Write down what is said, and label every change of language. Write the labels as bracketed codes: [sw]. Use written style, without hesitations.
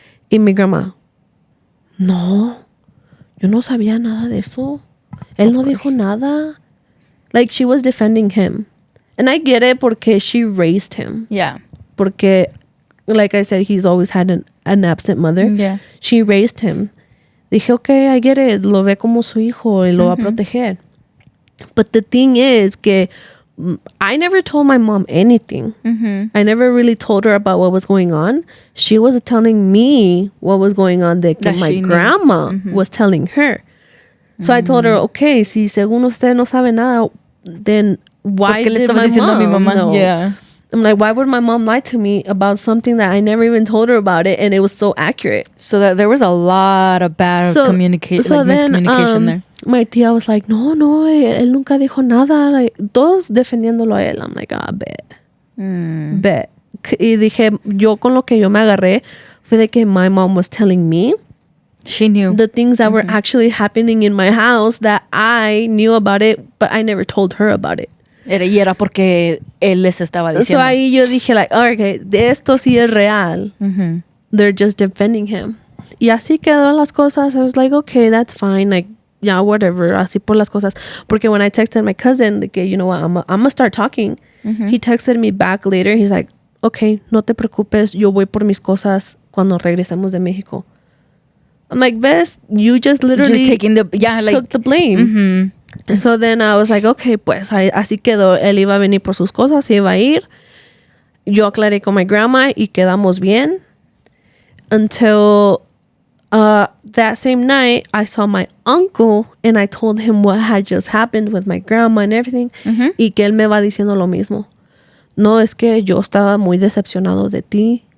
[es] Y mi grandma, no, yo no sabía nada de eso. Él no dijo nada. [en] Like, she was defending him. And I get it [es] porque [en] she raised him. Yeah. [es] Porque, [en] like I said, he's always had an absent mother. Yeah. She raised him. [es] Dije, [en] okay, I get it. [es] Lo ve como su hijo y lo va a proteger. [en] But the thing is [es] que [en] I never told my mom anything. I never really told her about what was going on. She was telling me what was going on that my grandma was telling her. So I told her, okay, [es] si según usted no sabe nada, [en] then why did my mom? [es] A mi mamá? No. [en] Yeah. I'm like, why would my mom lie to me about something that I never even told her about it, and it was so accurate? So that there was a lot of bad communication, like miscommunication there. My tía was like, [es] no, él nunca dijo nada. [en] Like, [es] todos defendiéndolo a él. [en] I'm like, bet. [es] Y dije, yo con lo que yo me agarré fue de que [en] my mom was telling me she knew the things that were actually happening in my house that I knew about it, but I never told her about it. [es] Y era porque él les estaba diciendo. [en] So [es] ahí yo dije, [en] like, okay, [es] de esto sí es real. [en] They're just defending him. [es] Y así quedaron las cosas. [en] I was like, okay, that's fine. Like, yeah, whatever. [es] Así por las cosas. Porque [en] when I texted my cousin, like, you know what, I'm gonna start talking. He texted me back later. He's like, okay, [es] no te preocupes. Yo voy por mis cosas cuando regresemos de México. [en] I'm like, [es] ves, [en] you just literally took the blame. So then I was like, okay, [es] pues así quedó. Él iba a venir por sus cosas, iba a ir. Yo aclaré con mi grandma y quedamos bien. [en] Until that same night, I saw my uncle and I told him what had just happened with my grandma and everything. [es] Y que él me va diciendo lo mismo. No, es que yo estaba muy decepcionado de ti.